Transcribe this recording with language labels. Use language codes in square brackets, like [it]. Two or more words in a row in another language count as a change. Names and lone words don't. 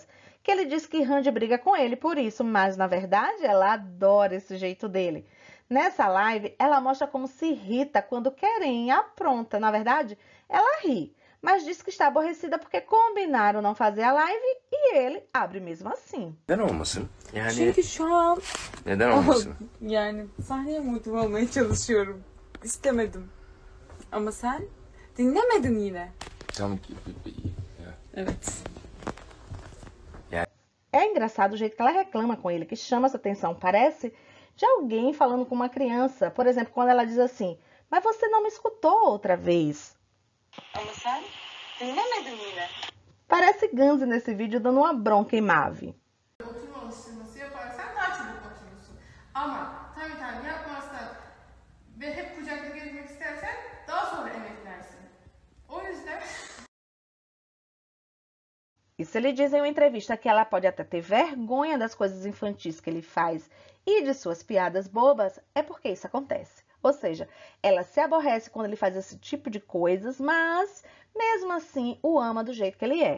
[pt] Que ele diz que Randy briga com ele por isso, mas na verdade ela adora esse jeito dele. Nessa live, ela mostra como se irrita quando Querem apronta. Na verdade, ela ri, mas diz que está aborrecida porque combinaram não fazer a live e ele abre mesmo assim. [tr] Neden olmasın? Yani Çünkü şu an neden olmasın? yani sahneye motive olmaya çalışıyorum. İstemedim. Ama sen dinlemedin yine. Tam- Evet. [pt] É engraçado o jeito que ela reclama com ele, que chama essa atenção. Parece de alguém falando com uma criança. Por exemplo, quando ela diz assim, mas você não me escutou outra vez. [tr] Ama sen dinlemedin yine. [pt] Parece Ganzi nesse vídeo dando uma bronca em Mavi. [tr] Oturma alıştırması yaparsan daha çabuk oturursun. Ama time yapmazsan ve hep kucakta gezmek istersen daha sonra emeklersin. O yüzden [pt] Isso ele diz em uma entrevista que ela pode até ter vergonha das coisas infantis que ele faz e de suas piadas bobas, é porque isso acontece. Ou seja, ela se aborrece quando ele faz esse tipo de coisas, mas mesmo assim o ama do jeito que ele é.